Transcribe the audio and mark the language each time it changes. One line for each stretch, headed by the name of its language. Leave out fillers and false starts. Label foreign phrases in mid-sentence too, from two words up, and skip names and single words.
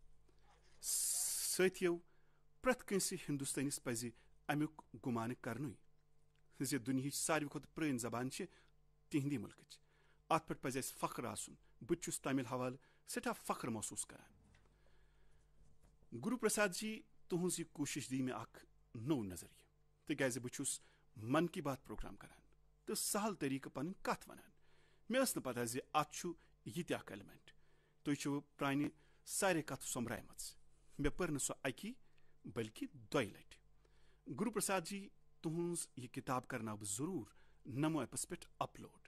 Kashmiri: سٲتھیو پرٛٮ۪تھ کٲنٛسہِ ہندوستٲنِس پزِ امیُک گُمانہٕ کرنُے زِ دُنیاہٕچ ساروٕے کھۄتہٕ پرٲنۍ زبان چھِ تِہنٛدی مُلکٕچ. اتھ پٮ۪ٹھ پزِ اسہِ فخر آسُن. بہٕ تہِ چھُس تامل حوالہٕ سٮ۪ٹھاہ فخر محسوٗس کران. گرو پرساد جی تُہنٛز یہِ کوٗشش دی مےٚ اکھ نوٚو نظریہ تِکیٛازِ بہٕ چھُس من کی بات پروگرام کران تہٕ سہل طریقہٕ پنٕنۍ کتھ ونان. مےٚ ٲس نہٕ پتہ زِ اتھ چھُ یہِ تہِ اکھ ایلمنٹ. تُہۍ چھِو پرانہِ سارے کتھٕ سوٚمبرایمژٕ. مےٚ پٔر نہٕ سۄ اکی بلکہِ دۄیہِ لٹہِ. گرو پرساد جی تُہنٛز یہِ کِتاب کرناو بہٕ ضروٗر نمو ایپس پٮ۪ٹھ اپلوڈ.